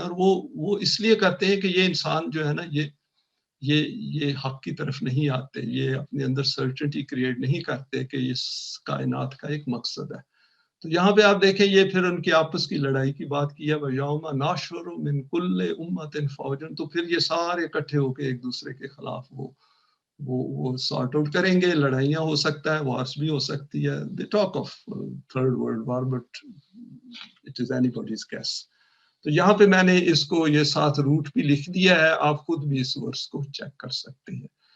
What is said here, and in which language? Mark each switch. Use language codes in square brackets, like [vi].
[ur] اور وہ اس لیے کرتے ہیں کہ یہ انسان جو ہے نا یہ حق کی طرف نہیں آتے، یہ اپنے اندر سرٹنٹی کریٹ نہیں کرتے کہ اس کائنات کا ایک مقصد ہے. تو یہاں پہ آپ دیکھیں یہ پھر ان کی آپس کی لڑائی کی بات کی ہے، [ar] وَيَوْمَ نَحْشُرُ مِنْ كُلِّ أُمَّةٍ فَوْجًا. [ur] تو پھر یہ سارے اکٹھے ہو کے ایک دوسرے کے خلاف وہ سارٹ آؤٹ کریں گے. لڑائیاں ہو سکتا ہے، وارس بھی ہو سکتی ہے. [en] They talk of third world war but it is anybody's guess. [ur] تو یہاں پہ میں نے اس کو یہ ساتھ روٹ بھی لکھ دیا ہے، آپ خود بھی اس ورس کو چیک کر سکتے ہیں.